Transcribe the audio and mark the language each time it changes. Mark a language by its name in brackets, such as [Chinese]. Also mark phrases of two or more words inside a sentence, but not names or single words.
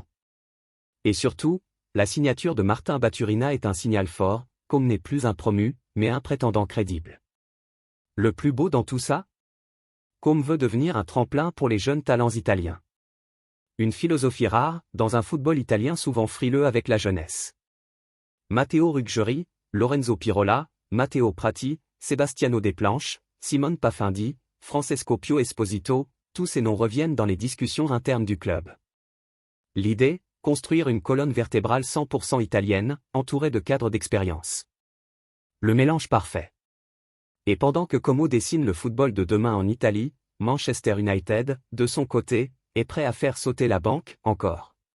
[French] Et surtout, la signature de Martin Baturina est un signal fort, Como n'est plus un promu, mais un prétendant crédible. Le plus beau dans tout ça ? Como veut devenir un tremplin pour les jeunes talents italiens. Une philosophie rare, dans un football italien souvent frileux avec la jeunesse. Matteo Ruggeri, Lorenzo Pirola, Matteo Prati, Sebastiano Desplanches, Simone Pafindi, Francesco Pio Esposito, tous ces noms reviennent dans les discussions internes du club. L'idée ? Construire une colonne vertébrale 100% italienne, entourée de cadres d'expérience. Le mélange parfait. Et pendant que Como dessine le football de demain en Italie, Manchester United, de son côté, est prêt à faire sauter la banque, encore.